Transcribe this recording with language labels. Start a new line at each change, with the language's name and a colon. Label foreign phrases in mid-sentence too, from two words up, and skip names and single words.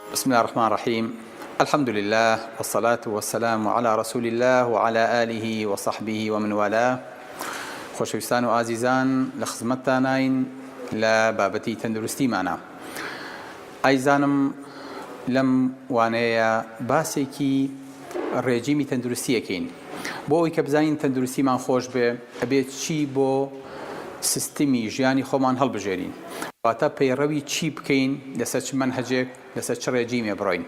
Arabic: بسم الله الرحمن الرحيم. الحمد لله والصلاة والسلام على رسول الله وعلى آله وصحبه ومن والاه.
Central Kurdish: خۆشەویستان و ئازیزان لە خزمەتتانین لە بابەتی تەندروستیمانە. ئایزانم لەم وانەیە باسێکی ڕێجیمی تەندروستیەکەین بۆ ئەوەی کە بزانین تەندروستیمان خۆش بێ ئەبێت چی بۆ سیستمی ژیانی خۆمان هەڵبژێرین، واتە پەیڕەوی چی بکەین، لەسەر چ مەنهەجێک، لەسەر چ ڕێجیمێ بڕۆین.